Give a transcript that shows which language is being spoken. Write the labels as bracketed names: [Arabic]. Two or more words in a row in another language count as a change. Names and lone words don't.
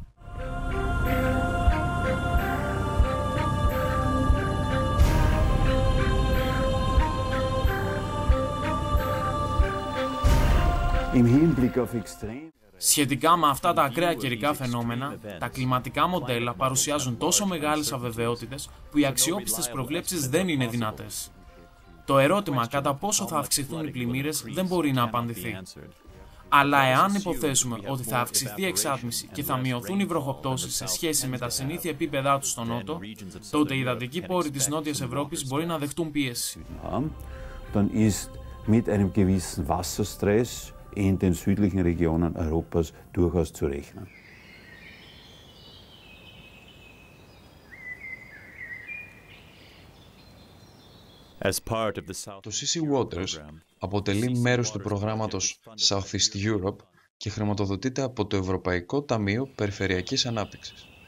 [German] im Hinblick auf extrem. [Greek] Σχετικά με αυτά τα ακραία καιρικά φαινόμενα, τα κλιματικά μοντέλα παρουσιάζουν τόσο μεγάλες αβεβαιότητες που οι αξιόπιστες προβλέψεις δεν είναι δυνατές. Το ερώτημα κατά πόσο θα αυξηθούν οι πλημμύρες δεν μπορεί να απαντηθεί. Αλλά εάν υποθέσουμε ότι θα αυξηθεί η εξάτμιση και θα μειωθούν οι βροχοπτώσεις σε σχέση με τα συνήθεια επίπεδά τους στο νότο, τότε οι υδατικοί πόροι της Νότιας Ευρώπης μπορεί να δεχτούν πίεση. [German] Dann ist mit einem gewissen Wasserstress in den südlichen Regionen Europas durchaus zu rechnen. [Greek] Το CC Waters αποτελεί μέρος του προγράμματος Southeast Europe και χρηματοδοτείται από το Ευρωπαϊκό Ταμείο Περιφερειακής Ανάπτυξης.